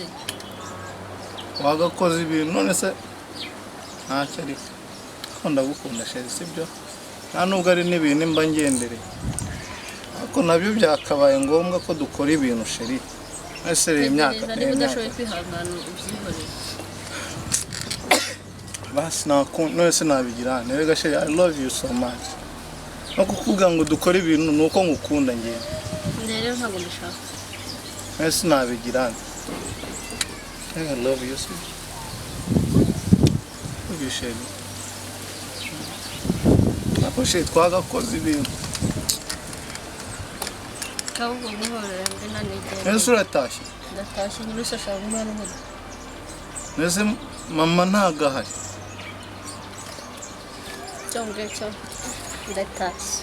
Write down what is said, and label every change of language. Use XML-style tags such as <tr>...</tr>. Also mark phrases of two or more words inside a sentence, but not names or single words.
<rw>wagakoze ibintu none se ntacyo ariko ndagukunda Sheri sibyo nta nubwo ari n'ibintu mba ngendereye ariko nabyo byakabaye ngombwa ko dukora ibintu Sheri ese imyaka niba udashoboye kwihangana ubyihorere basi none se nabigira nerega Sheri</rw> <en>I love you so much</en> <rw>no kukubwira ngo dukore ibintu nuko ngukunda ngiye rero ntabwo ndashaka ese nabigira</rw> <en>I love you so much</en> <rw>Sheri ako Sheri twagakoze ibintu ahubwo guhorera ndina nigenda ese uratashye ndatashye nyine ushaka umwana muto ese mama ntagahari cyangwa cyo ndatashye</rw>